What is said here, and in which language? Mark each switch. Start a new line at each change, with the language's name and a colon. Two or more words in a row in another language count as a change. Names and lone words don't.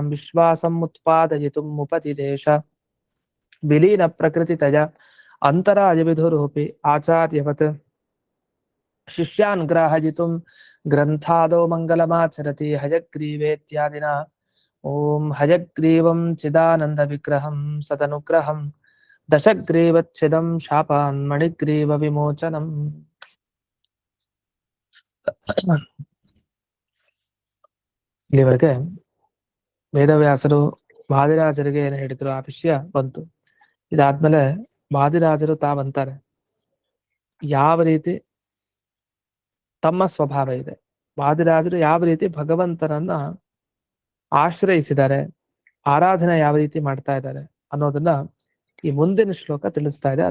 Sanskrit: विश्वासम् उत्पादयितुम् उपदिदेश विलीनप्रकृतितया अन्तरायविधुरोऽपि आचार्यवत् शिष्यान् ग्राहयितुं ग्रन्थादौ मङ्गलमाचरति हयग्रीवेत्यादिना ॐ हयग्रीवं चिदानन्दविग्रहं सदनुग्रहं दशग्रीवच्छिदं शापान् मणिग्रीवविमोचनम्
Kannada: ಇಲ್ಲಿವರೆಗೆ ವೇದವ್ಯಾಸರು ವಾದಿರಾಜರಿಗೆ ಏನು ಹೇಳಿದ್ರು ಆ ವಿಷಯ ಬಂತು. ಇದಾದ್ಮೇಲೆ ವಾದಿರಾಜರು ತಾವಂತಾರೆ ಯಾವ ರೀತಿ ತಮ್ಮ ಸ್ವಭಾವ ಇದೆ, ವಾದಿರಾಜರು ಯಾವ ರೀತಿ ಭಗವಂತನನ್ನ ಆಶ್ರಯಿಸಿದ್ದಾರೆ, ಆರಾಧನೆ ಯಾವ ರೀತಿ ಮಾಡ್ತಾ ಇದ್ದಾರೆ ಅನ್ನೋದನ್ನ ಈ ಮುಂದಿನ ಶ್ಲೋಕ ತಿಳಿಸ್ತಾ ಇದೆ.